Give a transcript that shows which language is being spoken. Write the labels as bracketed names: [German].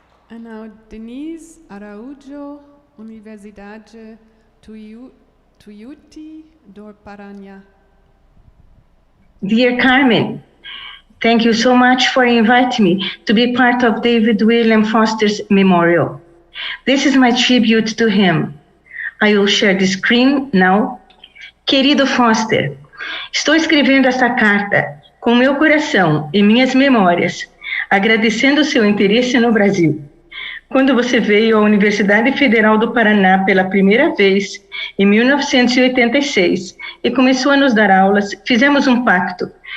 [English] And now Denise Araújo, Universidade Tuiuti do Paraná. Dear Carmen, thank you so much for inviting me to be part of David William Foster's memorial. This is my tribute to him. I will share the screen now. [Portuguese] Querido Foster, estou escrevendo esta carta com meu coração e minhas memórias, agradecendo seu interesse no Brasil. Quando você veio à Universidade Federal do Paraná pela primeira vez, em 1986, e começou a nos dar aulas, fizemos um pacto.